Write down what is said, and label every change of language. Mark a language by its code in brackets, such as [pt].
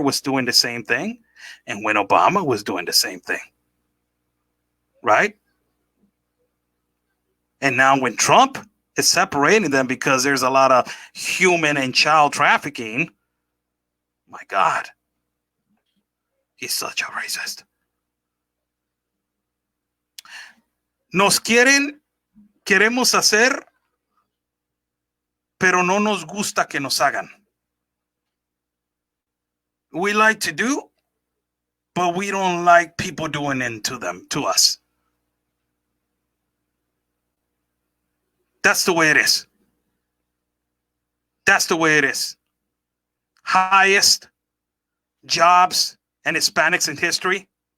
[en] was doing the same thing, and when Obama was doing the same thing. Right? And now when Trump is separating them because there's a lot of human and child trafficking, my God, he's such a racist. [es] Queremos hacer, pero no nos gusta que nos hagan. [en] We like to do, but we don't like people doing it to us. That's the way it is. That's the way it is. Highest jobs and Hispanics in history.